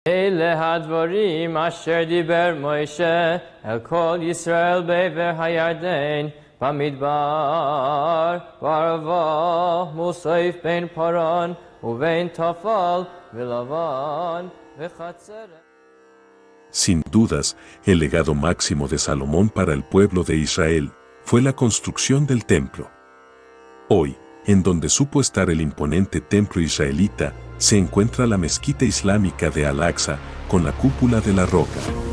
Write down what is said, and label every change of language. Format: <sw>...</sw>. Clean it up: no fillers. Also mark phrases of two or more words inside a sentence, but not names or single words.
<he>אלה הדברים אשר דיבר מוישה אל כל ישראל בעבר הירדן במדבר בערבה מוסף בין פרן ובין תפל ולבן וחצרת.</he> <es>Sin dudas, el legado máximo de Salomón para el pueblo de Israel fue la construcción del templo. Hoy, en donde supo estar el imponente templo israelita, se encuentra la mezquita islámica de Al-Aqsa con la cúpula de la roca.</es>